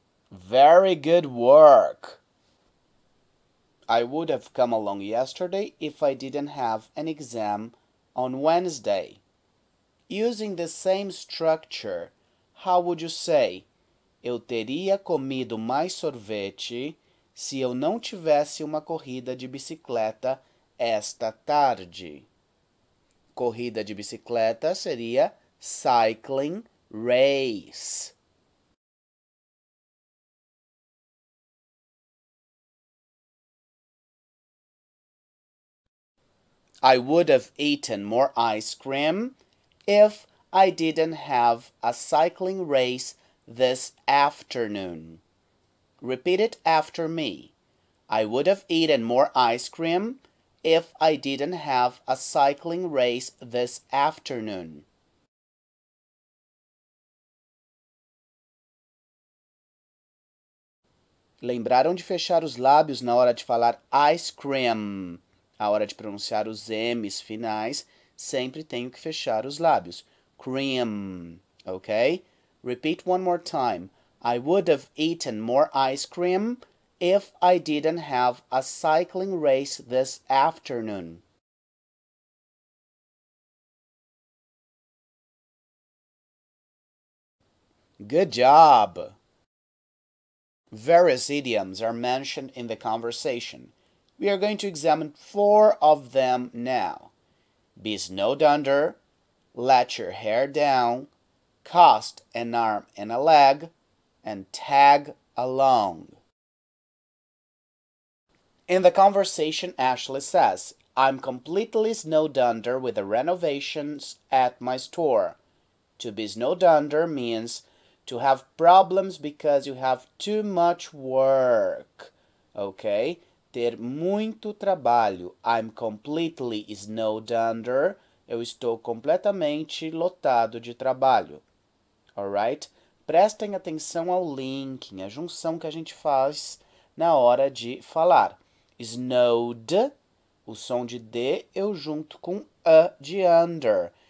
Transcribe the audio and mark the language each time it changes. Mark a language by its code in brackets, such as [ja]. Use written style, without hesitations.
[en] Very good work. I would have come along yesterday if I didn't have an exam on Wednesday. Using the same structure, how would you say? [pt] Eu teria comido mais sorvete se eu não tivesse uma corrida de bicicleta esta tarde. Corrida de bicicleta seria cycling race. [en] I would have eaten more ice cream if I didn't have a cycling race this afternoon. Repeat it after me. I would have eaten more ice cream if I didn't have a cycling race this afternoon. [pt] Lembraram de fechar os lábios na hora de falar ice cream? A hora de pronunciar os M's finais, sempre tenho que fechar os lábios. [en] Cream, ok? Repeat one more time. I would have eaten more ice cream if I didn't have a cycling race this afternoon. Good job! Various idioms are mentioned in the conversation. We are going to examine 4 of them now. Be snowed under, let your hair down, cost an arm and a leg, and tag along. In the conversation, Ashley says, I'm completely snowed under with the renovations at my store. To be snowed under means to have problems because you have too much work. Okay? [pt] Ter muito trabalho. [en] I'm completely snowed under. [pt] Eu estou completamente lotado de trabalho. Alright? Prestem atenção ao linking, a junção que a gente faz na hora de falar. Snowed, o som de D eu junto com A de under.